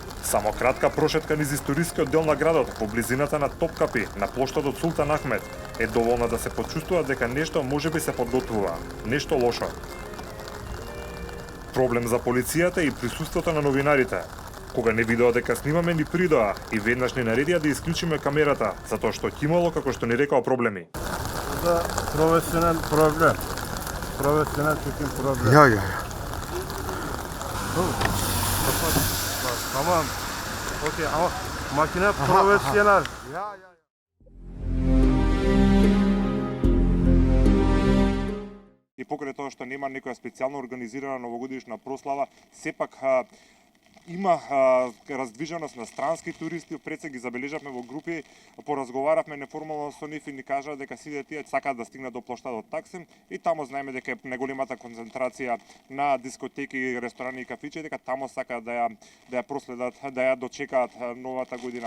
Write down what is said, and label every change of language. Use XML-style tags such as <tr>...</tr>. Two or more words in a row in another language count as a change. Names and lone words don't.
<mk>Само кратка прошетка низ историскиот дел на градот, по близината на Топкапи, на плоштадот Султан Ахмет, е доволна да се почувствува дека нешто можеби се подготвува, нешто лошо. Проблем за полицијата и присуството на новинарите. Кога не видоа дека снимаме, ни придоа и веднаш ни наредија да исклучиме камерата, затоа што ќе имало, како што ни рекоа, проблеми.</mk> <tr>Da profesyonel problem. Profesyonel çekim problem. Ya. Tamam. Okey ama makine profesyonel. Ya.</tr> <mk>И покрај тоа што нема некоја специјално организирана новогодишна прослава, сепак има раздвиженост на странски туристи, пред се ги забележавме во групи, поразговаравме неформално со нив и ни кажаа дека сите тие сакаат да стигнат до плоштадот Таксим и таму знаеме дека е најголемата концентрација на дискотеки, ресторани и кафичи, дека таму сакаат да ја проследат, да ја дочекаат новата година.</mk>